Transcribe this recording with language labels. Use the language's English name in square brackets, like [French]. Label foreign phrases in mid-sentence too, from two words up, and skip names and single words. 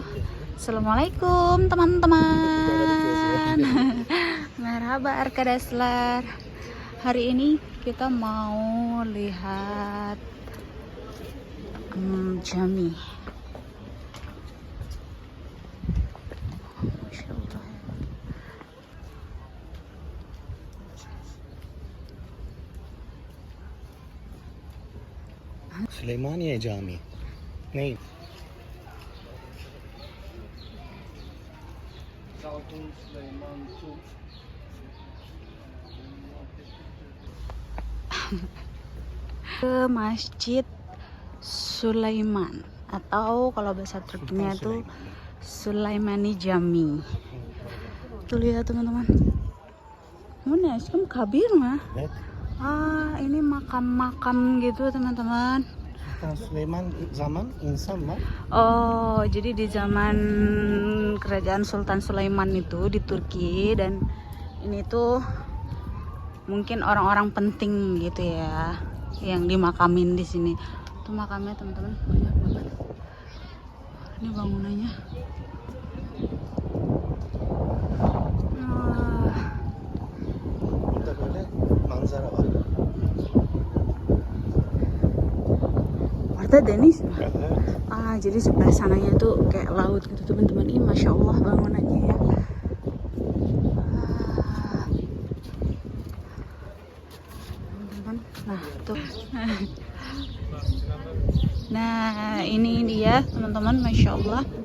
[Indonesian] Assalamualaikum teman-teman. [Turkish] Merhaba Arkadaslar. [Indonesian] Hari ini kita mau lihat Jami. [Arabic] Masya Allah. [Turkish] Süleymaniye Camii. Ne? [Indonesian] Ke Masjid Sulaiman atau kalau bahasa Turkinya tuh Sulaimani Jami. Tuh lihat teman-teman. Mana sih kabir mah? [Turkish] Evet. [Indonesian] Ini makam-makam gitu teman-teman. [Turkish] Sultan Süleyman zaman insan var. [Indonesian] Oh, jadi di zaman kerajaan Sultan Sulaiman itu di Turki, dan ini tuh mungkin orang-orang penting gitu ya yang dimakamin di sini. Tuh makamnya teman-teman banyak banget. Ini bangunannya. [Turkish] Burada böyle manzara var. [Indonesian] Ada deniz. [Turkish] Evet. [Indonesian] Jadi sebelah sananya tuh kayak laut gitu teman-teman. Ih, [Arabic] masya Allah [Indonesian] bangunannya ya. Teman-teman, nah tuh. Nah ini dia teman-teman, [Arabic] masya Allah.